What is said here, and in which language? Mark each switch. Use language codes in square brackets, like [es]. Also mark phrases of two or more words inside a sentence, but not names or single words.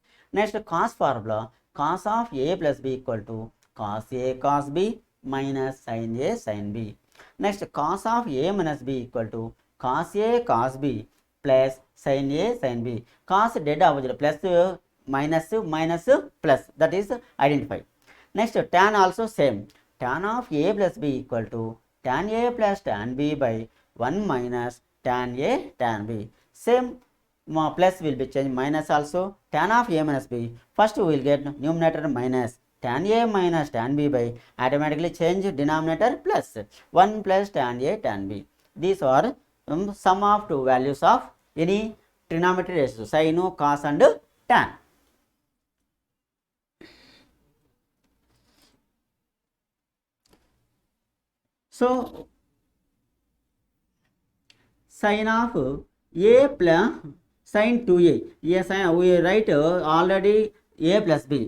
[en] Next, cos formula, cos of A plus B equal to cos A cos B minus sin A sin B. Next, cos of A minus B equal to cos A cos B plus sin A sin B. Cos dead opposite, plus minus minus plus, that is identified. Next, tan also same, tan of A plus B equal to tan A plus tan B by 1 minus tan A tan B. Same, plus will be changed minus also. Tan of A minus B, first we will get numerator minus tan A minus tan B by automatically change denominator plus 1 plus tan A tan B. These are sum of two values of any trigonometry ratio, sin, cos and tan. So sin of A plus sin 2A, yes, we write already A plus B.